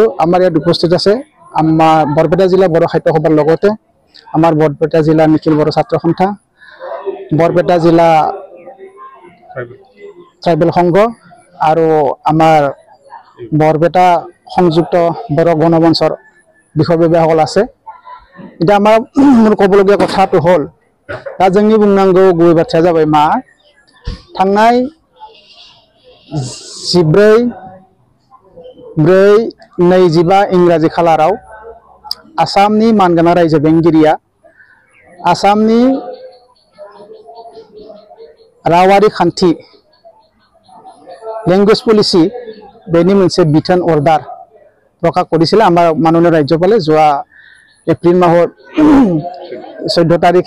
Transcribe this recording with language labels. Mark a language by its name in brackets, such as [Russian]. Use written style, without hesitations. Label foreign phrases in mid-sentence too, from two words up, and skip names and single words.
[Assamese] আমাৰ ইয়াত উপস্থিত আছে আমাৰ বৰপেটা জিলা বড়ো সাহিত্য সভাৰ লগতে আমাৰ বৰপেটা জিলা নিখিল বড়ো ছাত্ৰ সন্থা, বৰপেটা জিলা ট্ৰাইবেল সংঘ আৰু আমাৰ বৰপেটা সংযুক্ত বড়ো গণমঞ্চৰ বিষয়ববীয়াসকল আছে। এতিয়া আমাৰ ক'বলগীয়া কথাটো হ'ল [Bodo] दा जोंनि बुंनांगौ गुबै बाथ्राया जाबाय मा थांनाय 14/4/25 इंराजि खालाराव आसामनि मानगोनां रायजो बेंगिरिया आसामनि रावारि खान्थि [English] language policy [Bodo] बेनि मोनसे बिथोन अर्डार [Assamese] প্ৰকাশ কৰিছিলে আমাৰ মাননীয় ৰাজ্যপালে যোৱা এপ্ৰিল মাহৰ 14 তাৰিখে।